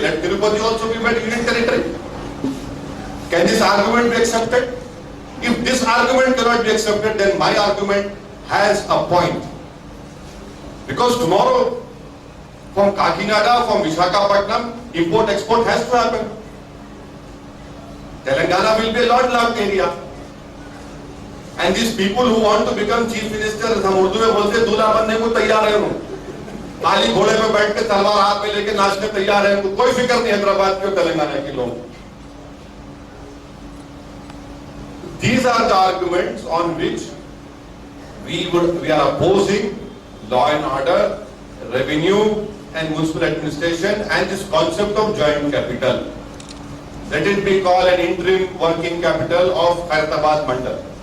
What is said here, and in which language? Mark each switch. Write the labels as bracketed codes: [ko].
[en] Let Tirupati also be made union territory. Can this argument be accepted? If this argument cannot be accepted, then my argument has a point. Because tomorrow, from Kakinada, from Visakhapatnam, import-export has to happen. Telangana will be a landlocked area. And these people who want to become chief ministers, [hi] हम उर्दू में बोलते हैं दूल्हा बनने को तैयार है उन्होंने. काली घोड़े पे बैठ के तलवार हाथ में लेके नाचने तैयार है. उनको कोई फिक्र नहीं हैदराबाद के और तेलंगाना के लोगों. [en] These are the arguments on which we are opposing law and order, revenue and municipal administration and this concept of joint capital. Let it be called an interim working capital of Khairatabad Mandal.